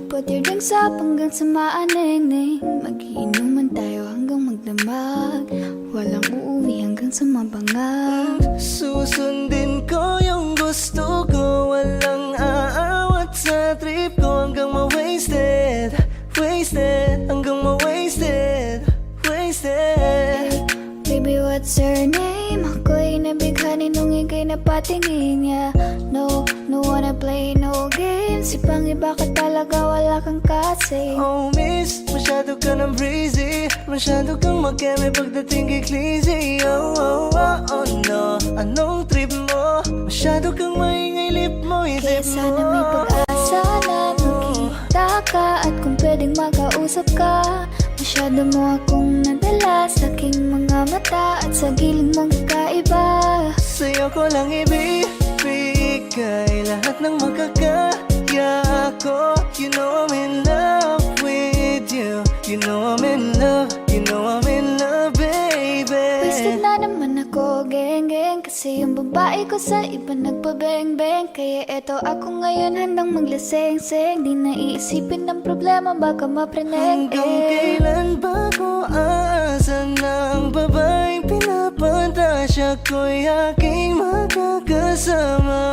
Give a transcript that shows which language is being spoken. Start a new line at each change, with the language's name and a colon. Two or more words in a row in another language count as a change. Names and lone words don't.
English: Put your drinks up
Filipino: hanggang sa maaneng-neng. Mag-iinuman tayo hanggang magdamag. Walang uuwi hanggang sa mabangag. Susundin ko yung gusto ko. Walang aawat sa trip ko. Hanggang ma-wasted, wasted. Hanggang ma-wasted, wasted.
English: Baby, what's your name?
Filipino: Ako'y nabighanin nung ika'y napatingin niya.
English: No wanna play no games.
Filipino: Ibang iba ka talaga, wala kang kasi.
English: Oh miss,
Filipino: masyado ka ng breezy. Masyado kang mag-eme pagdating kay Clizzy.
English: Oh no,
Filipino: anong trip mo? Masyado kang maingay, lip mo, Kaya isip mo. sana may pag-asa na magkita ka. At kung pwedeng makausap ka. Masyado mo akong nadala sa aking mga mata. At sa giling mong kakaiba. Sa'yo ko lang ibibigay lahat ng makakaya ko.
English: You know I'm in love with you. You know I'm in love, you know I'm in love, baby.
Filipino: Wasted na naman ako, geng-geng. Kasi yung babae ko sa iba nagpabeng-beng. Kaya eto ako ngayon handang maglaseng-seng. Di na iisipin ng problema, baka mapreneng. Hanggang kailan ba ko aasa ng babaeng pinapantasya ko'y aking makakasama?